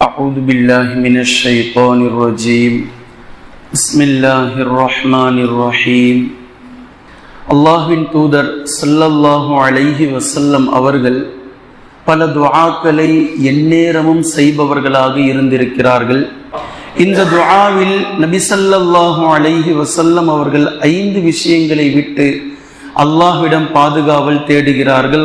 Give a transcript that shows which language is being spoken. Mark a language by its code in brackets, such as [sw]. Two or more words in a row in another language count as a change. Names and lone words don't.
[ar] أعوذ بالله من الشيطان الرجيم بسم الله الرحمن الرحيم [ta] அல்லாஹ்வின் தூதர் [ar] صلى الله عليه وسلم [ta] அவர்கள் பல துஆக்களை எந்நேரமும் செய்பவர்களாக இருந்திருக்கிறார்கள். இந்த துஆவில் நபி [ar] صلى الله عليه وسلم [ta] அவர்கள் 5 விஷயங்களை விட்டு அல்லாஹ்விடம் பாதுகாவல் தேடுகிறார்கள்.